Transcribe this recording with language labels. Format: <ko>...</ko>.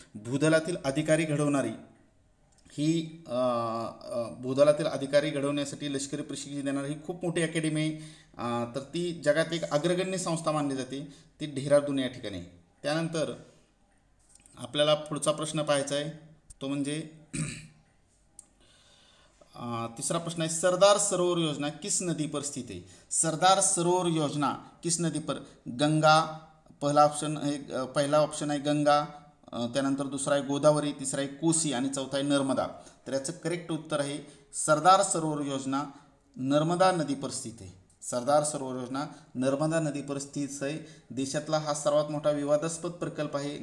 <mr>भूदलातील अधिकारी घडवणारी ही भूदलातील अधिकारी घडवण्यासाठी लष्करी प्रशिक्षण देणारी ही खूप मोठी अकॅडमी आहे. तर ती जगात एक अग्रगण्य संस्था मानली जाते, ती डेहराडून या ठिकाणी आहे. त्यानंतर आपल्याला पुढचा प्रश्न पाहायचा आहे तो म्हणजे तिसरा प्रश्न आहे</mr> <hi>सरदार सरोवर योजना किस नदी पर स्थित है. सरदार सरोवर योजना किस नदी पर.</hi> <mr>गंगा पहिला ऑप्शन आहे गंगा, त्यानंतर दुसरा आहे गोदावरी, तिसरा आहे कोसी आणि चौथा आहे नर्मदा. तर याचं करेक्ट उत्तर आहे सरदार सरोवर योजना नर्मदा</mr> <hi>नदी पर स्थित</hi> <mr>आहे. सरदार सरोवर योजना नर्मदा</mr> <hi>नदी पर स्थित</hi> <mr>आहे. देशातला हा सर्वात मोठा विवादास्पद प्रकल्प आहे.</mr>